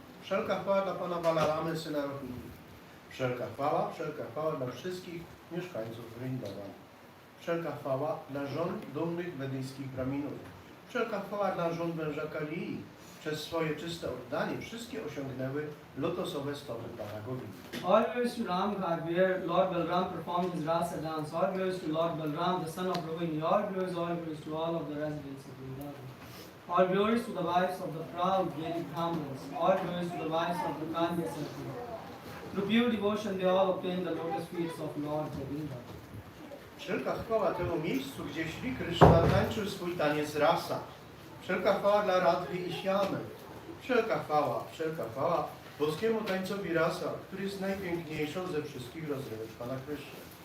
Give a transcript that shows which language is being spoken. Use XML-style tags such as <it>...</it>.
<pl>Wszelka chwała dla pana Balaramy, syna Rohini. Wszelka chwała dla wszystkich mieszkańców Vrindavan. Wszelka chwała dla żon dumnych wedyjskich braminów. Wszelka chwała dla żon węża Kalii. Przez swoje czyste oddanie wszystkie osiągnęły lotosowe stopy Pana Govinda.</pl> <en>All glories to Ram Ghat, where Lord Balram performed his rasa dance. All glories to Lord Balram, the son of Rohini. All glories to all of the residents of Vrindavan. All glories to the wives of the proud Vedic Brahmins. All glories to the wives of the Kanya Sati. Through pure devotion, they all obtained the lotus feet of Lord Govinda.</en> <pl>Wszelka chwała temu miejscu, gdzie Shri Krishna tańczył swój taniec rasa. Wszelka chwała dla Radhy i Shyamy. Wszelka chwała boskiemu tańcowi rasa, który jest najpiękniejszą ze wszystkich rozrywek Pana Kryszny.</pl>